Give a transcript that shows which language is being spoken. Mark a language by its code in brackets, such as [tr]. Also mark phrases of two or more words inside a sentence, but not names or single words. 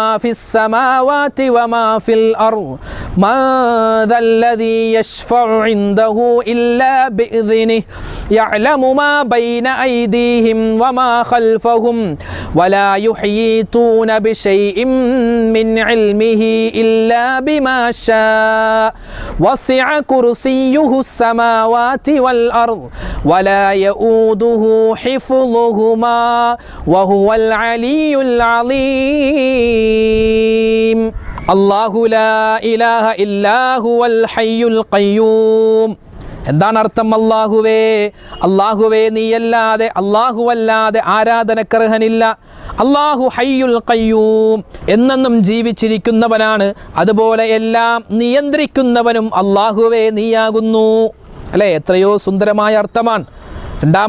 [ar] في السماوات وما في الأرض من ذا الذي يشفع عنده إلا بإذنه يعلم ما بين أيديهم وما خلفهم ولا يحيطون بشيء من علمه إلا بما شاء وسع كرسيه السماوات والأرض ولا يؤوده حفظهما وهو العلي العظيم الله لا إله إلا هو الحي القيوم. [ml] എന്താണ് അർത്ഥം? അല്ലാഹുവേ നീയല്ലാതെ, അല്ലാഹുവല്ലാതെ ആരാധനക്കർഹനില്ല. [ar] الله الحي القيوم, [ml] എന്നെന്നും ജീവിച്ചിരിക്കുന്നവനാണ്. അതുപോലെ എല്ലാം നിയന്ത്രിക്കുന്നവനും അല്ലാഹുവേ നീയാകുന്നു. അല്ലേ? എത്രയോ സുന്ദരമായ അർത്ഥമാണ്.